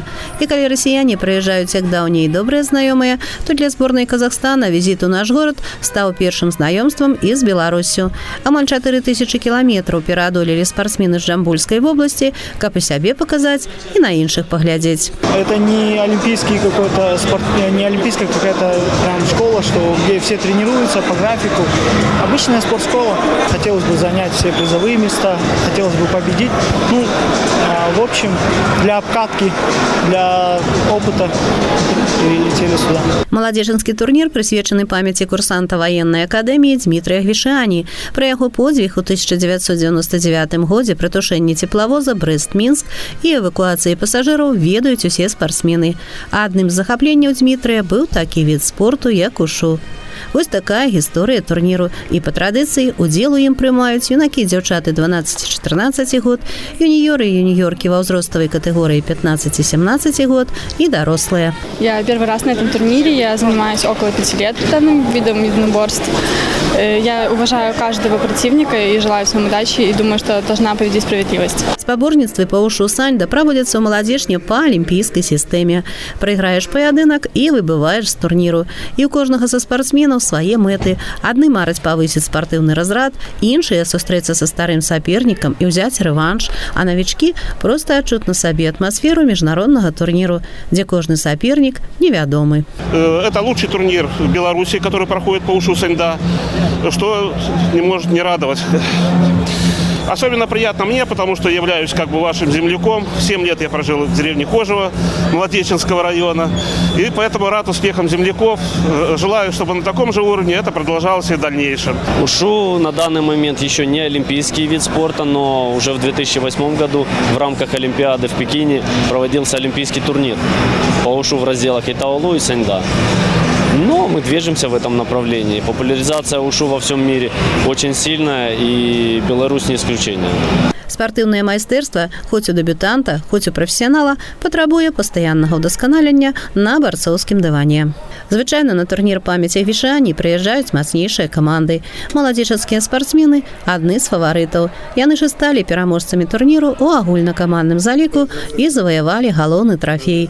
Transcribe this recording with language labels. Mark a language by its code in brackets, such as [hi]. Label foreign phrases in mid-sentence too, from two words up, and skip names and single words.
[be] І калі расіяне прыязджаюць як даўнія і добрыя знаёмыя, то для зборнай Казахстана візіт у наш горад стаў першым знаёмствам і з Беларуссю. Амаль 4000 кіламетраў пераадолелі спартсмены з Джамбульскай вобласці, каб і сябе паказаць і на іншых паглядзець. [ru] Это не олимпийский какой-то спорт, не олимпийская какая-то прям школа, где все тренируются по графику. Обычная спортшкола. Хотелось бы занять все призовые места, хотелось бы победить. В общем, для обкатки, для опыта прилетели сюда. [be] Маладзечанскі турнір прысвечаны памяці курсанта ваеннай акадэміі Дмітрыя Гвішані. Пра яго подзвіг у 1999 годзе пры тушэнні цеплавоза Брэст-Мінск і эвакуацыі пасажыраў ведаюць усе спартсмены. Адным з захапленняў Дмітрыя быў такі від спорту, як ушу. Вось такая гісторыя турніру. І па традыцыі удзел у ім прымаюць юнакі і дзяўчаты 12-14 год, юніёры і юніёркі ва ўзроставай катэгорыі 15-17 год і дарослыя. [ru] Я первый раз на этом турнире, я занимаюсь около 5 лет данным видом единоборств. Я уважаю каждого противника и желаю всем удачи, и думаю, что должна победить справедливость. [be] Спаборніцтвы па ўшу сальда праводзяцца ў Маладзечне па алімпійскай сістэме. Прайграеш паядынак і выбываеш з турніру. І ў кожнага са спартсменаў спортсменаў свае мэты. Адны мараць павысіць спартыўны разрад, іншыя сустрэцца са старым сапернікам і ўзяць рэванш, а новички проста адчуць на сабе атмасферу міжнароднага турніру, дзе кожны соперник невядомы. [ru] Это лучший турнир в Беларуси, который проходит по ушу Сеньда, что не может не радовать. Особенно приятно мне, потому что являюсь как бы вашим земляком. 7 лет я прожил в деревне Кожево, Молодеченского района. И поэтому рад успехам земляков. Желаю, чтобы на таком же уровне это продолжалось и в дальнейшем. Ушу на данный момент еще не олимпийский вид спорта, но уже в 2008 году в рамках Олимпиады в Пекине проводился олимпийский турнир по ушу в разделах Итаолу и Сеньда. Но мы движемся в этом направлении. Популяризация ушу во всем мире очень сильная, и Беларусь не исключение. [be] Спартыўнае майстэрства, хоць у дэбютанта, хоць у прафесіянала, патрабуе пастаяннага ўдасканалення на барцоўскім дыване. Звычайна на турнір памяці Гвішані прыязджаюць мацнейшыя каманды. Маладзечацкія спартсмены – адны з фаварытаў. Яны ж сталі пераможцамі турніру ў агульнакамандным заліку і заваявалі галоўны трафей.